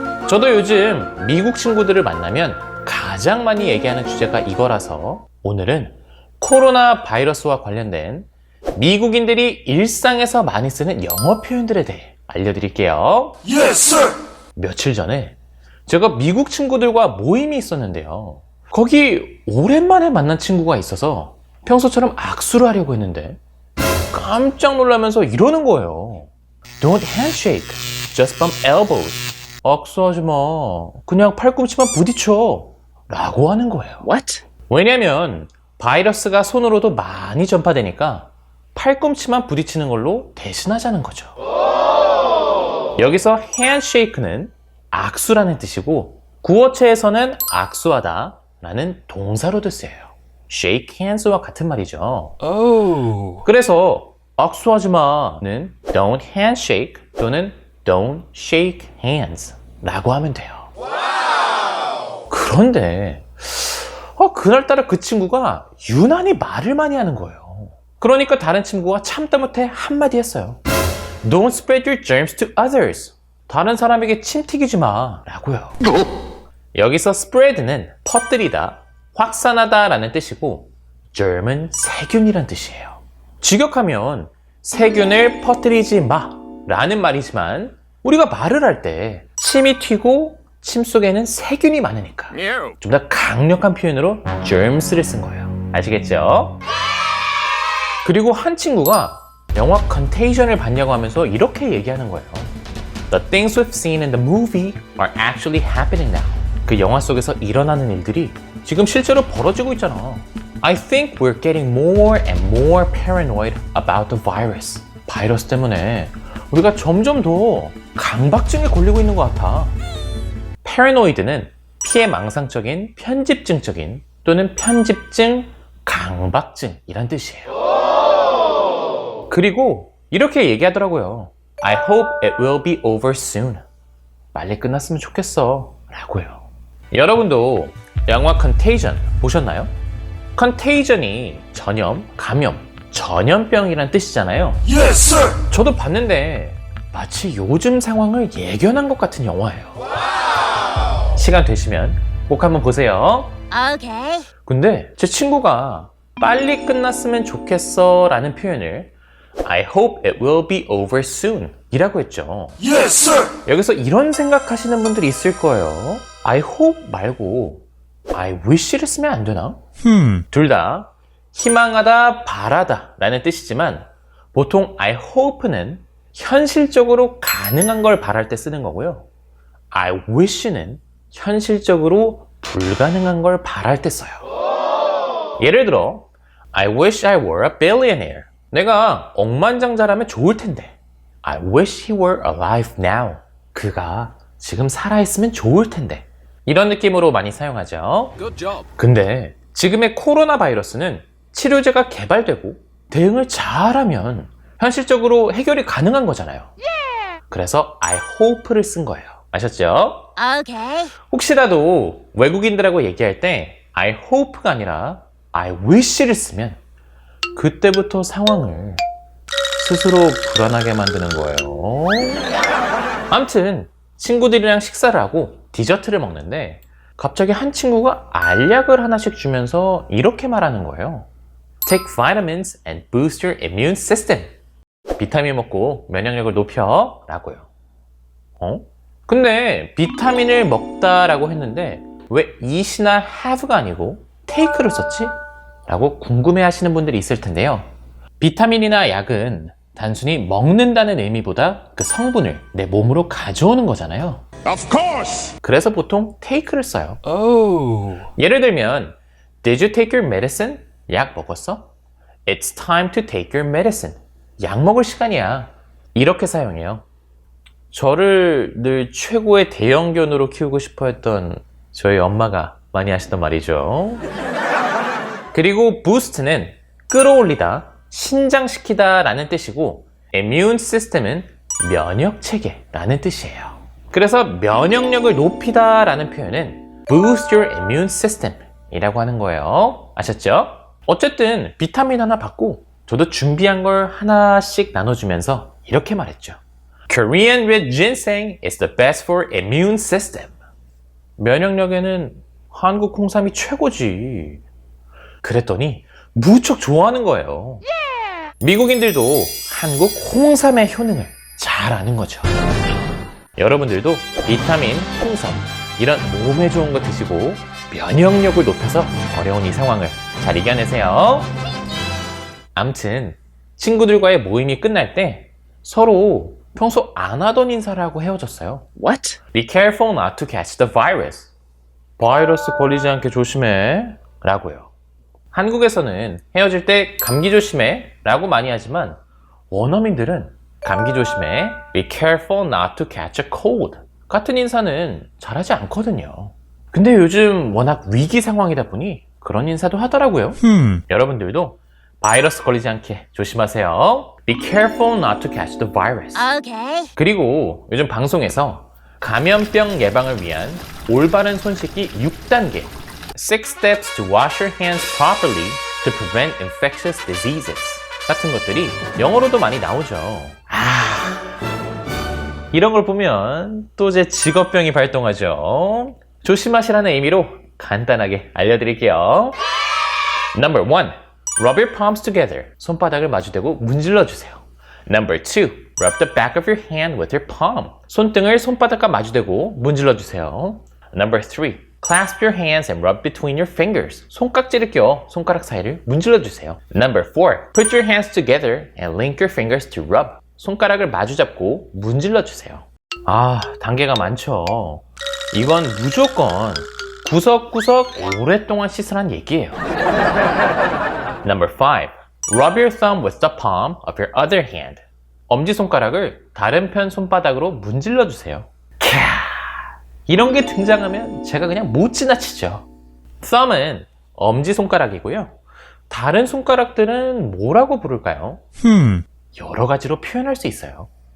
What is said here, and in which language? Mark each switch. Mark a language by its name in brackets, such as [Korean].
[Korean] 저도 요즘 미국 친구들을 만나면 가장 많이 얘기하는 주제가 이거라서 오늘은 코로나 바이러스와 관련된 미국인들이 일상에서 많이 쓰는 영어 표현들에 대해 알려드릴게요. [English] Yes, sir. [Korean] 며칠 전에 제가 미국 친구들과 모임이 있었는데요. 거기 오랜만에 만난 친구가 있어서 평소처럼 악수를 하려고 했는데 깜짝 놀라면서 이러는 거예요. [English] Don't handshake, just bump elbows. [Korean] 악수하지 마. 그냥 팔꿈치만 부딪혀. 라고 하는 거예요. [English] What? [Korean] 왜냐면 바이러스가 손으로도 많이 전파되니까 팔꿈치만 부딪히는 걸로 대신하자는 거죠. 여기서 handshake는 악수라는 뜻이고 구어체에서는 악수하다 라는 동사로도 쓰여요. shake hands와 같은 말이죠. [English] Oh. [Korean] 그래서 악수하지 마는 [English] don't handshake [Korean] 또는 [English] don't shake hands [Korean] 라고 하면 돼요. 그런데 그날따라 그 친구가 유난히 말을 많이 하는 거예요. 그러니까 다른 친구가 참다 못해 한마디 했어요. [English] Don't spread your germs to others. [Korean] 다른 사람에게 침 튀기지 마 라고요. 여기서 spread는 퍼뜨리다, 확산하다 라는 뜻이고 germ은 세균이란 뜻이에요. 직역하면 세균을 퍼뜨리지 마 라는 말이지만 우리가 말을 할 때 침이 튀고 침 속에는 세균이 많으니까 좀 더 강력한 표현으로 germs를 쓴 거예요. 아시겠죠? 그리고 한 친구가 영화 Contagion을 봤냐고 하면서 이렇게 얘기하는 거예요. [English] The things we've seen in the movie are actually happening now. [Korean] 그 영화 속에서 일어나는 일들이 지금 실제로 벌어지고 있잖아. [English] I think we're getting more and more paranoid about the virus. [Korean] 바이러스 때문에 우리가 점점 더 강박증에 걸리고 있는 것 같아. paranoid는 피해망상적인, 편집증적인 또는 편집증, 강박증이란 뜻이에요. 그리고 이렇게 얘기하더라고요. [English] I hope it will be over soon. [Korean] 빨리 끝났으면 좋겠어 라고요. 여러분도 영화 Contagion 보셨나요? Contagion이 전염, 감염, 전염병이란 뜻이잖아요. [English] Yes, sir. [Korean] 저도 봤는데 마치 요즘 상황을 예견한 것 같은 영화예요. 시간 되시면 꼭 한번 보세요. [English] Okay. [Korean] 근데 제 친구가 빨리 끝났으면 좋겠어 라는 표현을 [English] I hope it will be over soon [Korean] 이라고 했죠. [English] Yes, sir. [Korean] 여기서 이런 생각하시는 분들이 있을 거예요. I hope 말고 I wish를 쓰면 안 되나? 둘 다 희망하다, 바라다 라는 뜻이지만 보통 I hope는 현실적으로 가능한 걸 바랄 때 쓰는 거고요. I wish는 현실적으로 불가능한 걸 바랄 때 써요. 예를 들어 [English] I wish I were a billionaire. [Korean] 내가 억만장자라면 좋을 텐데. [English] I wish he were alive now. [Korean] 그가 지금 살아있으면 좋을 텐데. 이런 느낌으로 많이 사용하죠. [English] Good job. [Korean] 근데 지금의 코로나 바이러스는 치료제가 개발되고 대응을 잘하면 현실적으로 해결이 가능한 거잖아요. 그래서 I hope를 쓴 거예요. 아셨죠? [English] Okay. [Korean] 혹시라도 외국인들하고 얘기할 때 I hope가 아니라 I wish를 쓰면 그때부터 상황을 스스로 불안하게 만드는 거예요. 아무튼 친구들이랑 식사를 하고 디저트를 먹는데 갑자기 한 친구가 알약을 하나씩 주면서 이렇게 말하는 거예요. [English] Take vitamins and boost your immune system. [Korean] 비타민 먹고 면역력을 높여 라고요. 근데 비타민을 먹다라고 했는데 왜 eat이나 have가 아니고 take를 썼지? 라고 궁금해 하시는 분들이 있을 텐데요. 비타민이나 약은 단순히 먹는다는 의미보다 그 성분을 내 몸으로 가져오는 거잖아요. [English] Of course. [Korean] 그래서 보통 take를 써요. [English] Oh. [Korean] 예를 들면 [English] Did you take your medicine? [Korean] 약 먹었어? [English] It's time to take your medicine. [Korean] 약 먹을 시간이야. 이렇게 사용해요. 저를 늘 최고의 대형견으로 키우고 싶어 했던 저희 엄마가 많이 하시던 말이죠. 그리고 boost는 끌어올리다, 신장시키다 라는 뜻이고 immune system은 면역체계라는 뜻이에요. 그래서 면역력을 높이다 라는 표현은 [English] boost your immune system [Korean] 이라고 하는 거예요. 아셨죠? 어쨌든 비타민 하나 받고 저도 준비한 걸 하나씩 나눠주면서 이렇게 말했죠. [English] Korean red ginseng is the best for immune system. [Korean] 면역력에는 한국 홍삼이 최고지. 그랬더니 무척 좋아하는 거예요. 미국인들도 한국 홍삼의 효능을 잘 아는 거죠. 여러분들도 비타민, 홍삼 이런 몸에 좋은 거 드시고 면역력을 높여서 어려운 이 상황을 잘 이겨내세요. 암튼 친구들과의 모임이 끝날 때 서로 평소 안 하던 인사를 하고 헤어졌어요. [English] What? Be careful not to catch the virus. [Korean] 바이러스 걸리지 않게 조심해 라고요. 한국에서는 헤어질 때 감기 조심해 라고 많이 하지만 원어민들은 감기 조심해 [English] Be careful not to catch a cold [Korean] 같은 인사는 잘하지 않거든요. 근데 요즘 워낙 위기 상황이다 보니 그런 인사도 하더라고요. 여러분들도 바이러스 걸리지 않게 조심하세요. [English] Be careful not to catch the virus. Okay. [Korean] 그리고 요즘 방송에서 감염병 예방을 위한 올바른 손 씻기 6단계 [English] 6 steps to wash your hands properly to prevent infectious diseases [Korean] 같은 것들이 영어로도 많이 나오죠. 이런 걸 보면 또 제 직업병이 발동하죠. 조심하시라는 의미로 간단하게 알려드릴게요. [English] Number 1. Rub your palms together. [Korean] 손바닥을 마주대고 문질러 주세요. [English] Number 2. Rub the back of your hand with your palm. [Korean] 손등을 손바닥과 마주대고 문질러 주세요. [English] Number 3. Clasp your hands and rub between your fingers. [Korean] 손깍지를 껴 손가락 사이를 문질러 주세요. [English] Number 4. Put your hands together and link your fingers to rub. [Korean] 손가락을 마주 잡고 문질러 주세요. 단계가 많죠. 이건 무조건 구석구석 오랫동안 씻으란 얘기예요. [English] Number 5. Rub your thumb with the palm of your other hand. [Korean] 엄지손가락을 다른 편 손바닥으로 문질러 주세요. 이런 게 등장하면 제가 그냥 못 지나치죠. thumb은 엄지손가락이고요. 다른 손가락들은 뭐라고 부를까요? 여러 가지로 표현할 수 있어요.